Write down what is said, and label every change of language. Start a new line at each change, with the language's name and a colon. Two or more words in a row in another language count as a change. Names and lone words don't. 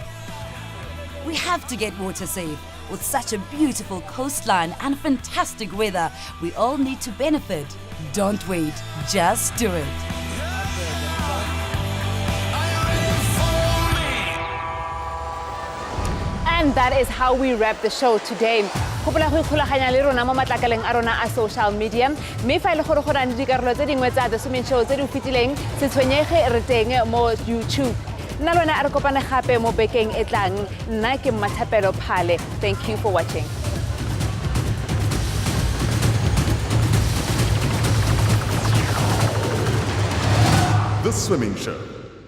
English: We have to get water safe. With such a beautiful coastline and fantastic weather, we all need to benefit. Don't wait, just do it. And that is how we wrap the show today.
Tswana: Hopola go ikgolaganya le rona mo matlakaleng a rona a
English: social media.
Tswana: Mme fa ile gore go rana dikarolo tse dingwe tsa The Swimming Show tse di fetileng se tshwenyege re teng mo YouTube. Nna lona a re kopane gape mo bekeng e tlang. Nna ke Mmathapelo Phale.
English: Thank you for watching. The Swimming Show.